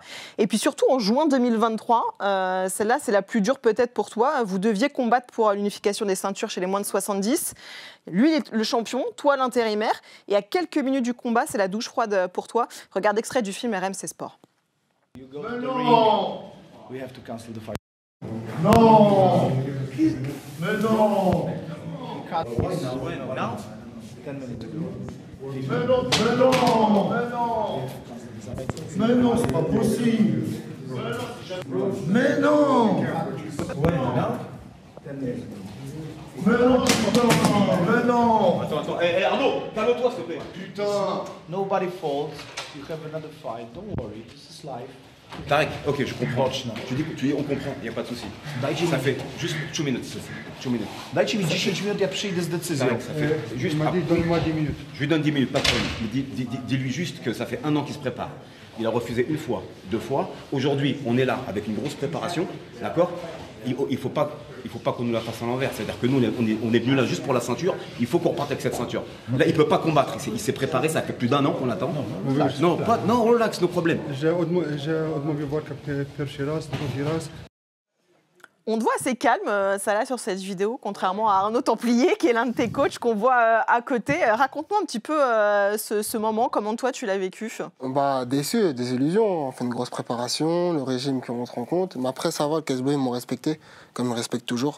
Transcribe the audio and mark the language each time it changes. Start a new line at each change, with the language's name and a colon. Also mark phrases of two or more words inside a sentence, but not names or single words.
French: Et puis surtout, en juin 2023, celle-là, c'est la plus dure peut-être pour toi. Vous deviez combattre pour l'unification des ceintures chez les moins de 70. Lui, il est le champion, toi l'intérimaire. Et à quelques minutes du combat, c'est la douche froide pour toi. Regarde extrait du film RMC Sport. Non.
English: We have to cancel the fight.
French: Non. Mais non.
English: Now? 10 minutes ago.
French: Mais non, mais non, mais non. Mais non, c'est pas possible. Mais non. Mais non, mais non. Attends, Arnaud, calme-toi s'il te plaît. Putain.
English: Nobody falls. You have another fight. Don't worry. This is life.
French: Tarek, ok, je comprends. Tu dis, on comprend, il n'y a pas de souci. Ça fait juste 2 minutes. 2 minutes.
Polish: Dajcie mi 10 minut, ja przyjdę z decyzją.
French: Tarek, ça fait juste. Donne-moi 10 minutes. Je lui donne 10 minutes, pas de problème. Dis-lui juste que ça fait 1 an qu'il se prépare. Il a refusé 1 fois, 2 fois. Aujourd'hui, on est là avec une grosse préparation, d'accord? Il ne faut pas qu'on nous la fasse à l'envers. C'est-à-dire que nous, on est venus là juste pour la ceinture. Il faut qu'on reparte avec cette ceinture. Là, il ne peut pas combattre. Il s'est préparé, ça fait plus d'1 an qu'on l'attend. Non, relax, no problème.
Polish: J'ai odmówił walkę pierwszy raz, drugi raz.
French: On te voit assez calme, Salah, sur cette vidéo, contrairement à Arnaud Templier, qui est l'un de tes coachs qu'on voit à côté. Raconte-nous un petit peu ce moment, comment toi tu l'as vécu. Déçu, des illusions. On fait une grosse préparation, le régime qu'on rentre en compte. Mais après, ça va, le KSW, ils m'ont respecté, comme ils me respectent toujours.